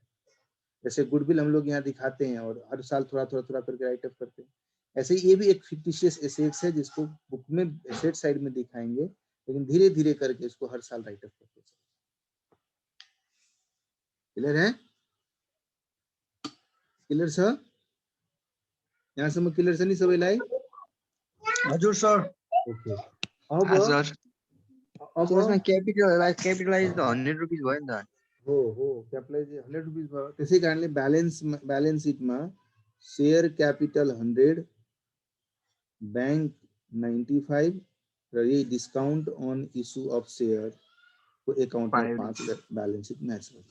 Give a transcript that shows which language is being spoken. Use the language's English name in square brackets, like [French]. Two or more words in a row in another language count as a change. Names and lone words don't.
[Hindi] जैसे गुडविल हम लोग यहाँ दिखाते हैं और हर साल थोड़ा करके [English] write off [Hindi] करते हैं, ऐसे ही ये भी एक [English] fictitious assets [Hindi] है जिसको बुक में [English] asset side [Hindi] में दिखाएंगे, लेकिन धीरे धीरे करके इसको हर साल [English] write off [Hindi] करते चलेंगे। क्लियर है? [Nepali] क्लियर छ? यहाँसम्म क्लियर छ नि सबैलाई? हजुर सर। ओके, अब सर त्यसमा क्यापिटलाइज त 100 रुपैयाँ भयो नि त। हो क्यापिटलाइज 100 रुपैयाँ भयो, त्यसै कारणले [English] balance sheet-ma share capital [Nepali] 100, बैंक 95 र यही [English] discount on issue of share [Nepali] को अकाउन्टमा 5 [English] balance sheet [Nepali] म्याच गर्यो।